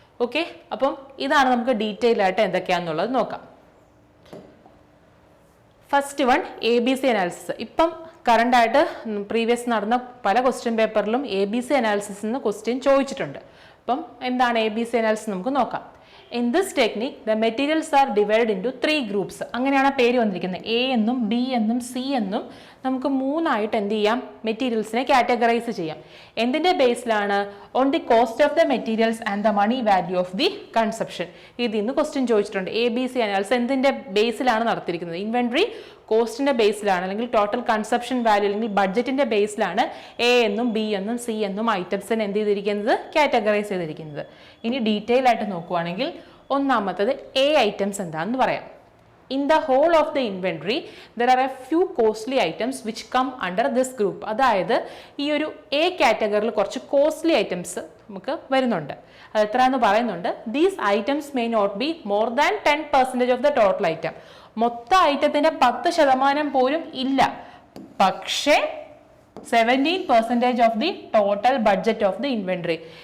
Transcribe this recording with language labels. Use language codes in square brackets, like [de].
[ml] Okay, അപ്പം ഇതാണ് നമുക്ക് ഡീറ്റെയിൽ ആയിട്ട് എന്തൊക്കെയാണെന്നുള്ളത് നോക്കാം. First one ABC analysis. ഇപ്പം കറണ്ട് ആയിട്ട് പ്രീവിയസ് നടന്ന പല ക്വസ്റ്റ്യൻ പേപ്പറിലും ABC അനാലിസിസ് എന്ന് ക്വസ്റ്റ്യൻ ചോദിച്ചിട്ടുണ്ട്. അപ്പം എന്താണ് ABC അനാലിസിസ് നമുക്ക് നോക്കാം. [en] In this technique, the materials are divided into 3 groups. [ml] അങ്ങനെയാണ് പേര് വന്നിരിക്കുന്നത്. A എന്നും B എന്നും C എന്നും നമുക്ക് 3 ആയിട്ട് എന്ത് ചെയ്യാം? മെറ്റീരിയൽസിനെ കാറ്റഗറൈസ് ചെയ്യാം. എന്തിന്റെ ബേസിലാണ്? [en] On the cost of the materials and the money value of the consumption. [ml] ഇതിൽ നിന്ന് ക്വസ്റ്റ്യൻ ചോദിച്ചിട്ടുണ്ട്. ABC അനാലിസിസ് എന്തിന്റെ ബേസിലാണ് നടത്തിയിരിക്കുന്നത്? ഇൻവെന്ററി കോസ്റ്റിന്റെ ബേസിലാണ്, അല്ലെങ്കിൽ ടോട്ടൽ കൺസപ്ഷൻ വാല്യൂ അല്ലെങ്കിൽ ബഡ്ജറ്റിന്റെ ബേസിലാണ് A എന്നും B എന്നും C എന്നും ഐറ്റംസിനെ എന്ത് ചെയ്തിരിക്കുന്നത്? കാറ്റഗറൈസ് ചെയ്തിരിക്കുന്നത്. ഇനി ഡീറ്റെയിൽ ആയിട്ട് നോക്കുവാണെങ്കിൽ ഒന്നാമത്തത് A ഐറ്റംസ് എന്താണെന്ന് പറയാം. [en] In the whole of the inventory, there are a few costly items which come under this group. [ml] അതായത് ഈ ഒരു A കാറ്റഗറിയിൽ കുറച്ച് കോസ്റ്റ്ലി ഐറ്റംസ് നമുക്ക് വരുന്നുണ്ട്. അത് എത്രയെന്ന് പറയുന്നുണ്ട്. [en] These items may not be more than 10% of the total item. [ml] മൊത്തം ഐറ്റത്തിന്റെ 10% പോലും ഇല്ല, പക്ഷേ [en] 17% of the total budget of the inventory.